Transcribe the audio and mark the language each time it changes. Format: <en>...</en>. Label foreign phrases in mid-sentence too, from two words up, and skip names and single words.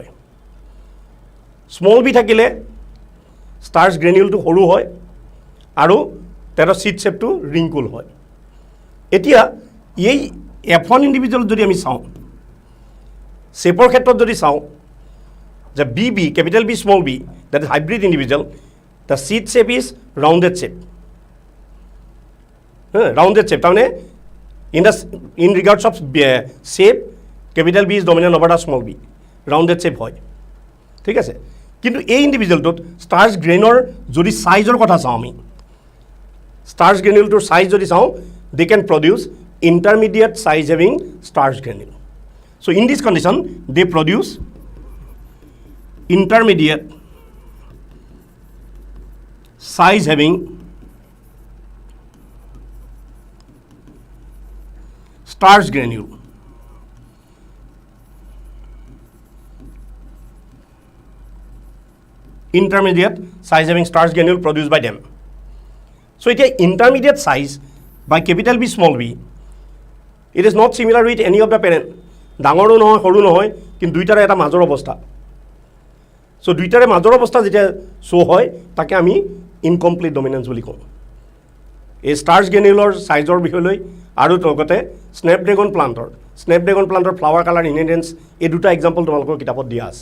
<en>small b</en> <as>থাকিলে ষ্টাৰ্ছ গ্ৰেনিউলটো সৰু হয় আৰু তেহেঁতৰ চিড শ্বেপটো ৰিংকুল হয়। এতিয়া এই F1 ইণ্ডিভিজুৱেল যদি আমি চাওঁ, শ্বেপৰ ক্ষেত্ৰত যদি চাওঁ, যে বি</as> <en>capital B small b, that is hybrid individual, the seed shape is rounded shape. Rounded shape, তাৰমানে in regards of shape, capital B is dominant over the small b, rounded shape হয়,</en> <as>ঠিক আছে। কিন্তু এই ইণ্ডিভিজুৱেলটোত ষ্টাৰ্ছ গ্ৰেইনৰ যদি চাইজৰ কথা চাওঁ আমি, ষ্টাৰ্ছ গ্ৰেনিউলটোৰ চাইজ যদি চাওঁ,</as> <en>they can produce intermediate size having starch granule. So, in this condition, they produce intermediate size having starch granule. Intermediate size having starch granule produced by them. So, it is intermediate size by capital B small b. It is not similar with any of the parent.</en> <as>ডাঙৰো নহয়, সৰু নহয়, কিন্তু দুইটাৰে এটা মাজৰ অৱস্থা। সো দুইটাৰে মাজৰ অৱস্থা যেতিয়া শ্ব' হয়, তাকে আমি</as> <en>incomplete dominance</en> <as>বুলি কওঁ। এই ষ্টাৰ্ছ গ্ৰেনিউলৰ চাইজৰ বিষয়লৈ আৰু লগতে স্নেপড্ৰেগন প্লাণ্টৰ</as> <en>flower colour inheritance,</en> <as>এই দুটা এক্সাম্পল তোমালোকৰ কিতাপত দিয়া আছে।</as>